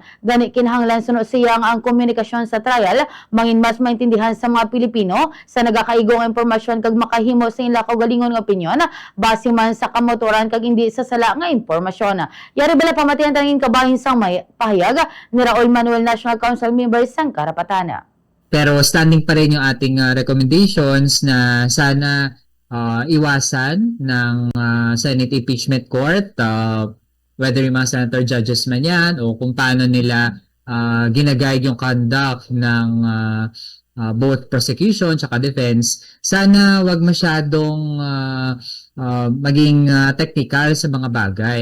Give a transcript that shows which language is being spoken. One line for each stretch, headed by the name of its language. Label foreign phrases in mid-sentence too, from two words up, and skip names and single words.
Hiligaynon: Gani kinahanglan suno siya ang komunikasyon sa trial mangin mas maintindihan sa mga Pilipino sa nagakaigong impormasyon kag makahimo sa ila kaugalingon nga opinyon base man sa kamotoran kag hindi sa sala nga impormasyon. Yari bala pamatihan tangin kabahin sang may pahayag ni Raul Manuel, National Council member sang karapatan.
Filipino: Pero standing pa rin yung ating recommendations na sana iwasan ng Senate Impeachment Court, whether yung mga
English: senator judges
Filipino: man yan o kung paano nila ginaguide yung conduct ng
English: both prosecution
Filipino: at defense, sana wag masyadong maging technical sa mga bagay.